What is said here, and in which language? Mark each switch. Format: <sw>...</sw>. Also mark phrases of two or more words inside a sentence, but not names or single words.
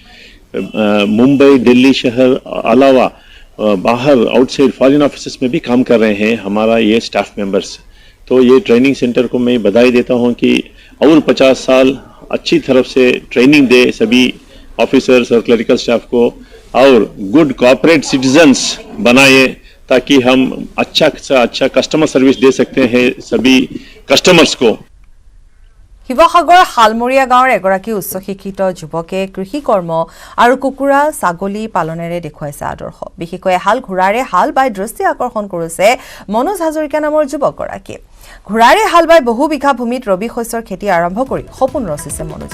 <hi>मुंबई दिल्ली शहर अलावा बाहर</hi> <en>outside foreign offices</en> <hi>में भी काम कर रहे हैं हमारा ये</hi> <en>staff members</en> <hi>तो ये</hi> <en>training centre</en> <hi>को मैं बधाई देता हूँ कि और 50 साल अच्छी तरफ से ट्रेनिंग दे सभी ऑफिसर्स और क्लरिकल स्टाफ को और</hi> <en>good corporate citizens</en> <hi>बनाए ताकि हम अच्छा से अच्छा</hi> <en>customer service</en> <hi>दे सकते हैं सभी कस्टमर्स को</hi> <as>শিৱসাগৰ হালমৰীয়া গাঁৱৰ এগৰাকী উচ্চ শিক্ষিত যুৱকে কৃষি কৰ্ম আৰু কুকুৰা ছাগলী পালনেৰে দেখুৱাইছে আদৰ্শ বিশেষকৈ হাল ঘোঁৰাৰে হাল বাই দৃষ্টি আকৰ্ষণ কৰিছে মনোজ হাজৰিকা নামৰ যুৱকগৰাকীয়ে ঘোঁৰাৰে হাল বাই বহু বিঘা ভূমিত ৰবি শস্যৰ খেতি আৰম্ভ কৰি সপোন ৰচিছে মনোজে।</as>